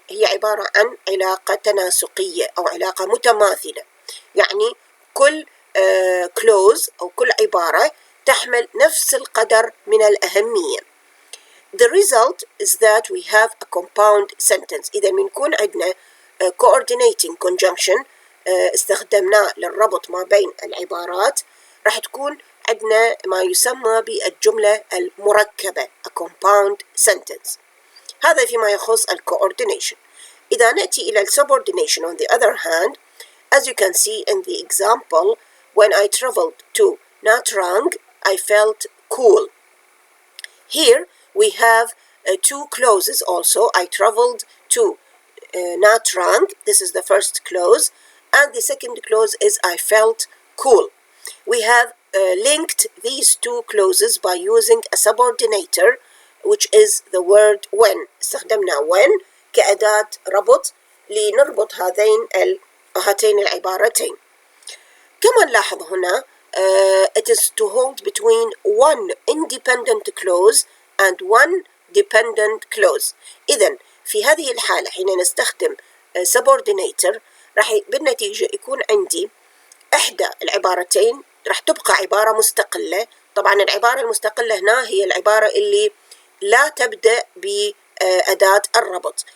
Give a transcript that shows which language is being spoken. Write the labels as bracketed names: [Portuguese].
[Arabic] هي عبارة عن علاقة تناسقية أو علاقة متماثلة. يعني كل clause أو كل عبارة تحمل نفس القدر من الأهمية. [English] The result is that we have a compound sentence. [Arabic] إذا بنكون عندنا coordinating conjunction استخدمناه للربط ما بين العبارات، راح تكون عندنا ما يسمى بالجملة المركبة [English] a compound sentence. [Arabic] هذا فيما يخص coordination. إذا نأتي إلى [English] subordination on the other hand, as you can see in the example, when I traveled to Nha Trang, I felt cool. Here we have two clauses also. I traveled to Nha Trang, this is the first clause, and the second clause is I felt cool. We have linked these two clauses by using a subordinator, which is the word when. [Arabic] استخدمنا when كأداة ربط لنربط هاتين العبارتين. كما نلاحظ هنا [English] it is to hold between one independent clause and one dependent clause. [Arabic] إذن في هذه الحالة حين نستخدم subordinator راح بالنتيجة يكون عندي إحدى العبارتين راح تبقى عبارة مستقلة. طبعا العبارة المستقلة هنا هي العبارة اللي لا تبدأ بأداة الربط.